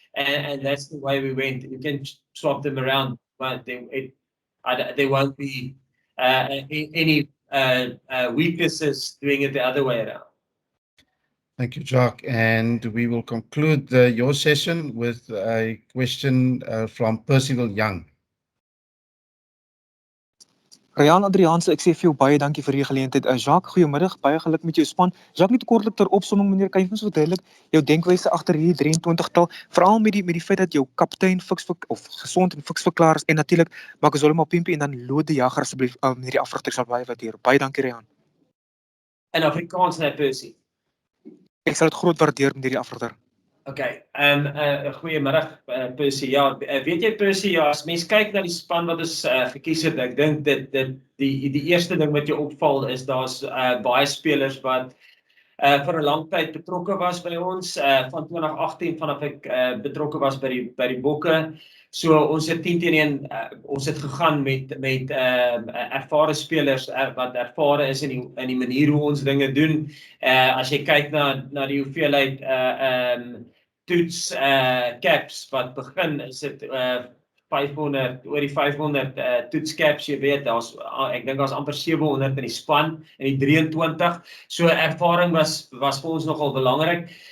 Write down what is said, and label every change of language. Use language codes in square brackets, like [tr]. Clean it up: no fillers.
[en] And that's the way we went. You can swap them around, but there won't be any weaknesses doing it the other way around. Thank you, Jacques. And we will conclude your session with a question from Percival Young. [af] Riaan Adriaanse, ek sê vir jou baie dankie vir die geleentheid. Jacques, goeiemiddag, baie geluk met jou span. Jacques, net kortlik ter opsomming, meneer, kan jy vir ons verduidelik jou denkwyse agter hierdie 23-tal, veral met die feit dat jou kaptein gesond en fiks verklaar is en natuurlik Makazole Mapimpi en dan Lode Jager asseblief meneer die afrigter sal baie waardeer. Baie dankie, Riaan. In Afrikaans, net Percy. Ek sal dit groot waardeer meneer die afrigter. Okay, goeiemiddag Percy. Ja, weet jy Percy, ja, as mens kyk na die span wat ons gekies het, ek dink die eerste ding wat jou opval is daar's baie spelers wat vir 'n lang tyd betrokke was by ons, van 2018 vanaf ek betrokke was by die Bokke. So ons het 10-1, ons het gegaan met ervare spelers wat ervare is in die manier hoe ons dinge doen. As jy kyk na die hoeveelheid toets caps wat begin, is dit 500, oor die 500 toetscaps, jy weet, ek dink daar's amper 700 in die span, in die 23, so ervaring was vir ons nogal belangrik,